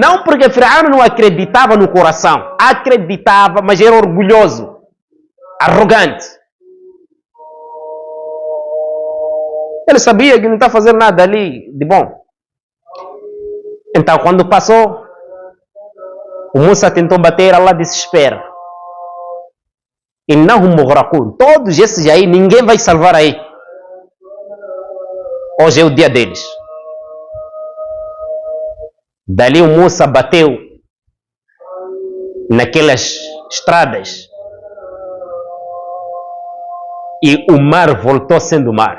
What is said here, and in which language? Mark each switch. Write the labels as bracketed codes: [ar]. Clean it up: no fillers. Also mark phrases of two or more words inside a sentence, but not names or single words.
[pt] Não porque Firaun não acreditava no coração. Acreditava, mas era orgulhoso. Arrogante. Ele sabia que não está fazendo nada ali de bom. Então, quando passou, o Musa tentou bater, Allah desespera. [ar] إنهم مغرقون. [pt] Todos esses aí, ninguém vai salvar aí. Hoje é o dia deles. Dali o Musa bateu naquelas estradas e o mar voltou sendo mar.